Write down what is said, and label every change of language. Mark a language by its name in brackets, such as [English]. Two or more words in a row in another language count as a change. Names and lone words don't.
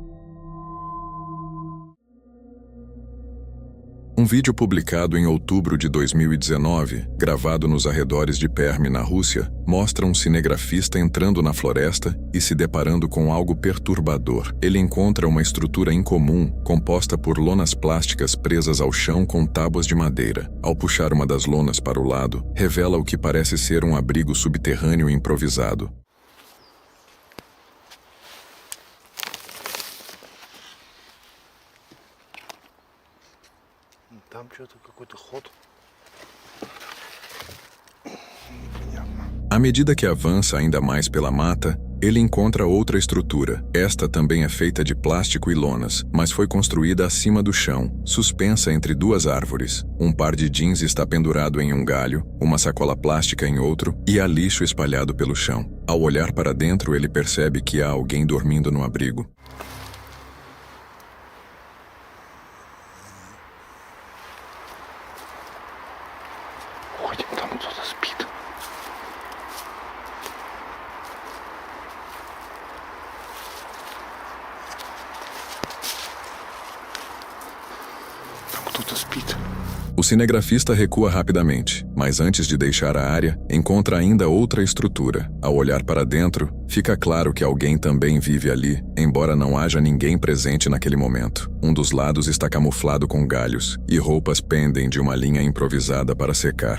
[Portuguese] Um vídeo publicado em outubro de 2019, gravado nos arredores de Perm, na Rússia, mostra um cinegrafista entrando na floresta e se deparando com algo perturbador. Ele encontra uma estrutura incomum, composta por lonas plásticas presas ao chão com tábuas de madeira. Ao puxar uma das lonas para o lado, revela o que parece ser um abrigo subterrâneo improvisado. [Russian] Там что-то какой-то ход. [Portuguese] À medida que avança ainda mais pela mata, ele encontra outra estrutura. Esta também é feita de plástico e lonas, mas foi construída acima do chão, suspensa entre duas árvores. Um par de jeans está pendurado em um galho, uma sacola plástica em outro, e há lixo espalhado pelo chão. Ao olhar para dentro, ele percebe que há alguém dormindo no abrigo. [Russian] Там кто-то спит. Там кто-то спит. [Portuguese] O cinegrafista recua rapidamente, mas antes de deixar a área, encontra ainda outra estrutura. Ao olhar para dentro, fica claro que alguém também vive ali, embora não haja ninguém presente naquele momento. Um dos lados está camuflado com galhos, e roupas pendem de uma linha improvisada para secar.